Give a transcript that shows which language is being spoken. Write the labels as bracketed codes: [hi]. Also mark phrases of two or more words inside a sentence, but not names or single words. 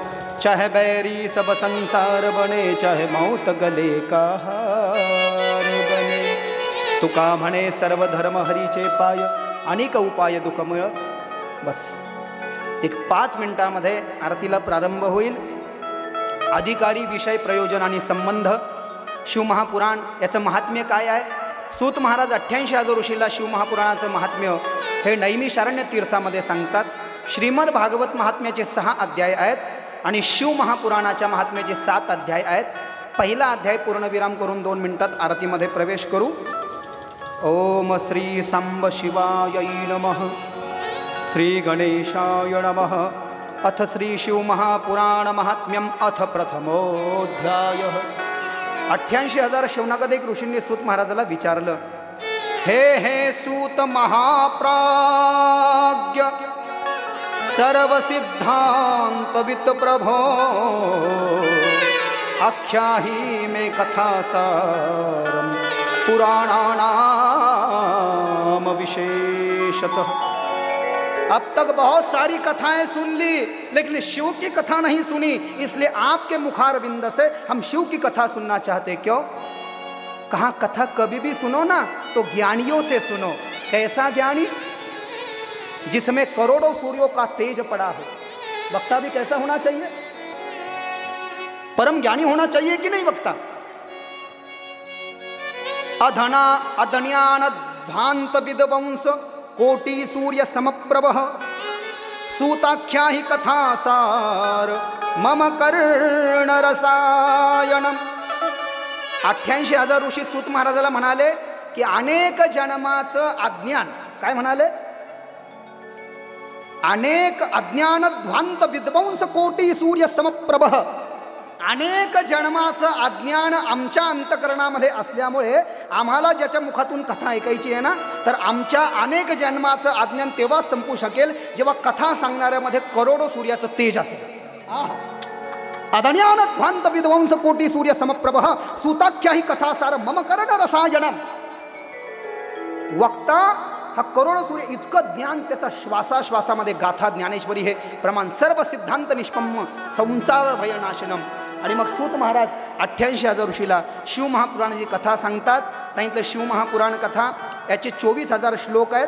[hi] चाहे बैरी सब संसार बने, चाहे मौत गले का हार बने. [mr] तुका म्हणे सर्वधर्म हरीचे पाय, अनेक उपाय दुःखमय. बस एक 5 मिनिटामध्ये आरतीला प्रारंभ होईल. अधिकारी, विषय, प्रयोजन आणि संबंध. शिवमहापुराण याचं महात्म्य काय आहे? सूत महाराज 88,000 ऋषीला शिवमहापुराणाचं महात्म्य हे नैमिषारण्य तीर्थामध्ये सांगतात. श्रीमद भागवत महात्म्याचे 6 अध्याय आहेत आणि शिवमहापुराणाच्या महात्म्याचे 7 अध्याय आहेत. पहिला अध्याय पूर्णविराम करून 2 मिनिटात आरतीमध्ये प्रवेश करू. [sa] ओम श्री सांब शिवाय नमः, श्री गणेशाय नमः. अथ श्री शिवमहापुराण महात्म्यम अथ प्रथमोऽध्याय. [mr] 88,000 शौनकादिक ऋषींनी सूत महाराजाला विचारलं, [sa] हे सूत महाप्राज्ञ सर्व सिद्धांत वित प्रभो, आख्याही में कथा सारम पुराणानाम विशेषतः. [hi] अब तक बहुत सारी कथाएं सुन ली, लेकिन शिव की कथा नहीं सुनी, इसलिए आपके मुखारविंद से हम शिव की कथा सुनना चाहते. क्यों? कहा कथा कभी भी सुनो ना तो ज्ञानियों से सुनो. कैसा ज्ञानी? जिसमें करोड़ों सूर्यों का तेज पड़ा हो. वक्ता भी कैसा होना चाहिए? परम ज्ञानी होना चाहिए कि नहीं वक्ता? [sa] अधना अधन्यान ध्वांत विद्वंस कोटि सूर्य समप्रभ, सूताख्या ही कथा सार मम कर्ण रसायनम. [mr] 88,000 ऋषी सूत महाराजाला म्हणाले की अनेक जन्माचं अज्ञान. काय म्हणाले? [sa] अनेक अज्ञान ध्वांत विध्वंस कोटी सूर्य समप्रभ. [mr] अनेक जन्माचं अज्ञान आमच्या अंतकरणामध्ये असल्यामुळे आम्हाला ज्याच्या मुखातून कथा ऐकायची आहे ना, तर आमच्या अनेक जन्माचं अज्ञान तेव्हा संपू शकेल जेव्हा कथा सांगणाऱ्यामध्ये करोडो सूर्याचं तेज असेल. [sa] अदन्यान ध्वांत विध्वंस कोटी सूर्य समप्रभ सुताख्या ही कथासार मम कर्ण रसायनम. [mr] वक्ता हा करोडो सूर्य इतकं ज्ञान त्याचा श्वासाश्वासामध्ये गाथा ज्ञानेश्वरी हे प्रमाण [sa] सर्व सिद्धांत निष्पन्न संसार भयनाशनम. [mr] आणि मग सूत महाराज 88,000 ऋषीला शिवमहापुराणाची कथा सांगतात. सांगितलं शिवमहापुराण कथा याचे 24,000 श्लोक आहेत.